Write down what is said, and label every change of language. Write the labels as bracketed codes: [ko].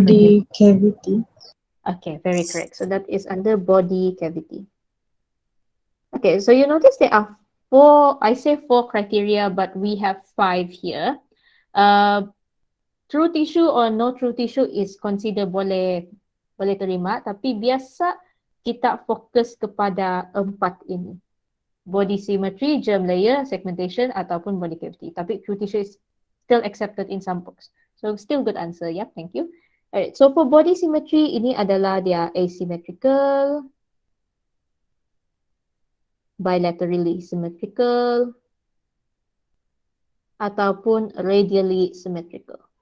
[en] Body cavity. Okay, very correct. So that is under body cavity. Okay, so you notice there are 4, I say 4 criteria, but we have 5 here. True tissue or no true tissue is considered boleh [ms] boleh terima, tapi biasa kita fokus kepada 4 ini. [en] Body symmetry, germ layer, segmentation ataupun body cavity. Tapi true tissue is still accepted in some books. So still good answer, yeah, thank you. Alright, so for body symmetry, [ms] ini adalah dia asymmetrical, bilaterally symmetrical, ataupun radially symmetrical.